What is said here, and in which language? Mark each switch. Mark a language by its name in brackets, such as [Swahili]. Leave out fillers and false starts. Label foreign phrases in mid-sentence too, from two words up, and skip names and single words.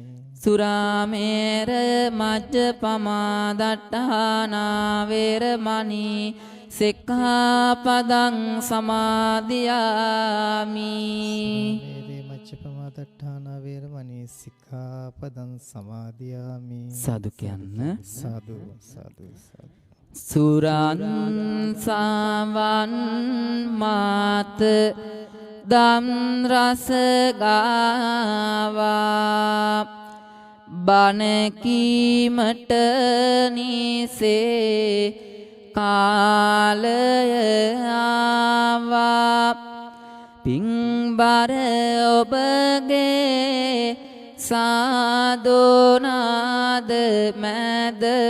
[Pali] සුරාමේර මජ්ජපමා දට්ඨානා වේරමණී සික්ඛාපදං සමාදියාමි. මේරේ මච්චපමා දට්ඨානා වේරමණී සික්ඛාපදං සමාදියාමි. [Sinhala] සාදු කියන්න. සාදු සාදු සාදු. සුරං සවන් මාත දම් රස ගාවා බණ කීමට නිසේ කාලය ආවා පිංබර ඔබගේ සාදෝනාද මැද